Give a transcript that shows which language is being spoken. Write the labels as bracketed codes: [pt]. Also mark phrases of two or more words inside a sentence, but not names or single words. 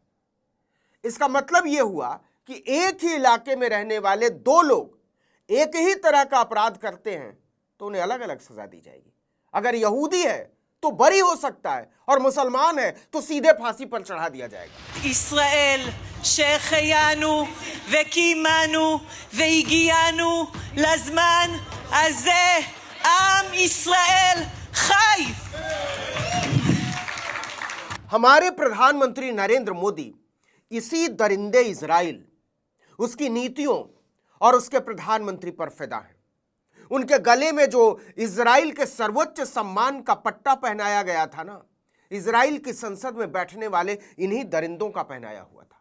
[hi] इसका मतलब यह हुआ कि एक ही इलाके में रहने वाले 2 लोग एक ही तरह का अपराध करते हैं तो उन्हें अलग अलग सजा दी जाएगी। अगर यहूदी है तो बरी हो सकता है और मुसलमान है तो सीधे फांसी पर चढ़ा दिया जाएगा। [he] ישראל שהחיינו וקיימנו והגיענו לזמן הזה, עם ישראל חי। [hi] हमारे प्रधानमंत्री नरेंद्र मोदी इसी दरिंदे इजराइल, उसकी नीतियों और उसके प्रधानमंत्री पर फिदा है। उनके गले में जो इजराइल के सर्वोच्च सम्मान का पट्टा पहनाया गया था ना, इजराइल की संसद में बैठने वाले इन्हीं दरिंदों का पहनाया हुआ था।